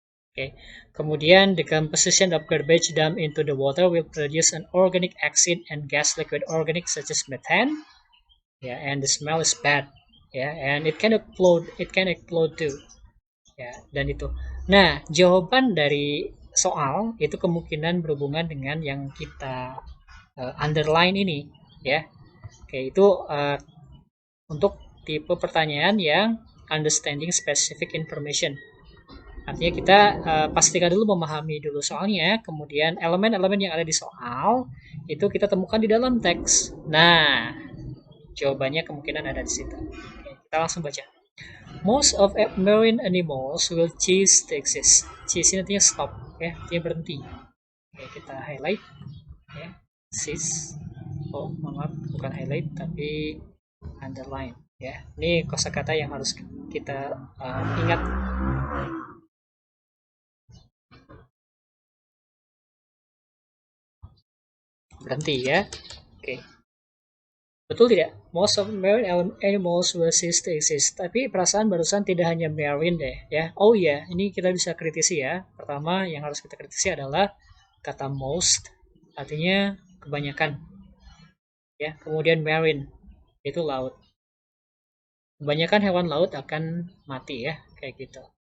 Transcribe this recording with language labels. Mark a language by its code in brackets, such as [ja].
[en] Okay. Kemudian the composition of garbage dumped into the water will produce an organic acid and gas liquid organic such as methane. Yeah, and the smell is bad. Yeah, and it can explode. It can explode too. [id] Ya, dan itu. Nah, jawaban dari soal itu kemungkinan berhubungan dengan yang kita underline ini, ya. Oke, itu untuk tipe pertanyaan yang [en] understanding specific information. [id] Artinya kita pastikan dulu memahami dulu soalnya, kemudian elemen-elemen yang ada di soal itu kita temukan di dalam teks. Nah, jawabannya kemungkinan ada di situ. Oke, kita langsung baca. [en] Most of marine animals will cease to exist. [id] Cease ini artinya stop, ya, artinya berhenti. Oke, kita highlight, ya, cease. Oh, maaf, bukan highlight, tapi underline, ya. Ini kosakata yang harus kita ingat. Berhenti ya. Oke. Betul tidak? [en] Most of marine animals will cease to exist. [id] Tapi perasaan barusan tidak hanya marine deh ya. Oh iya, ini kita bisa kritisi ya. Pertama yang harus kita kritisi adalah kata most, artinya kebanyakan. Ya, kemudian marine itu laut. Kebanyakan hewan laut akan mati ya, kayak gitu.